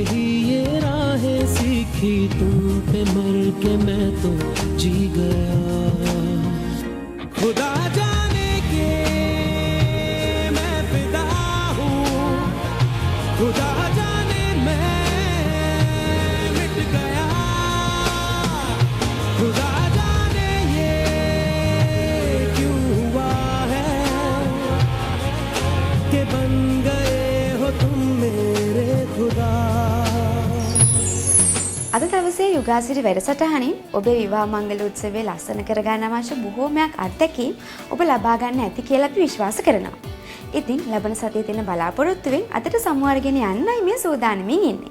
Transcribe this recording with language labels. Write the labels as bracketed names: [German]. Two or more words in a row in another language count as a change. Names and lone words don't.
[Hindi] ये राहें सीखी तुम पे मर के मैं तो जी गया खुदा जाने के मैं फिदा हूँ खुदा जाने मैं मिट गया खुदा जाने ये क्यों हुआ है कि बन गए हो तुम मेरे खुदा [Sinhala] අද දවසේ යුගාසිරි වැඩසටහනින් ඔබේ විවාහ මංගල උත්සවයේ ලස්සන කරගන්න අවශ්‍ය බොහෝමයක් අත්දැකීම් ඔබ ලබා ගන්න ඇති කියලා අපි විශ්වාස කරනවා. ඉතින් ලබන සතියේ තියෙන බලාපොරොත්තුවෙන් අදට සමු අරගෙන යන්නයි මේ සූදානමින් ඉන්නේ.